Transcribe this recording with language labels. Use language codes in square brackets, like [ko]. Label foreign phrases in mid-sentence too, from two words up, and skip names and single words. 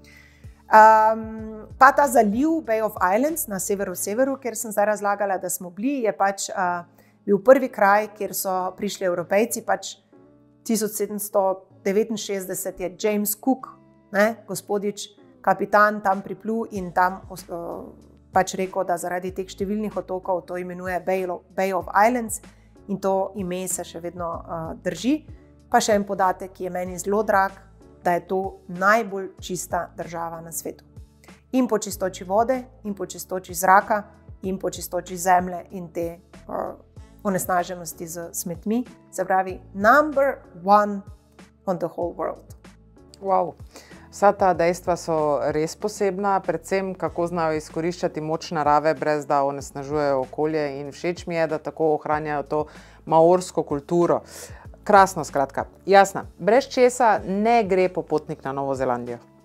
[sl] Pa ta zaliv Bay of Islands na severu, kjer sem zdaj razlagala, da smo bili, je pač bil prvi kraj, kjer so prišli Evropejci, pač 1769 je James Cook, gospodič, kapitan, tam priplul in tam pač rekel, da zaradi teh številnih otokov to imenuje Bay of Islands in to ime se še vedno drži. Pa še en podatek, ki je meni zelo drag, da je to najbolj čista država na svetu. In po čistoči vode, in po čistoči zraka, in po čistoči zemlje in te onesnaženosti z smetmi. Se pravi, [en] number one on the whole world. Wow. [sl] Vsa ta dejstva so res posebna, predvsem kako znajo izkoriščati moč narave, brez da onesnažujejo okolje, in všeč mi je, da tako ohranjajo to maorsko kulturo. Krasno, skratka. Jasna, brez česa ne gre popotnik na Novo Zelandijo?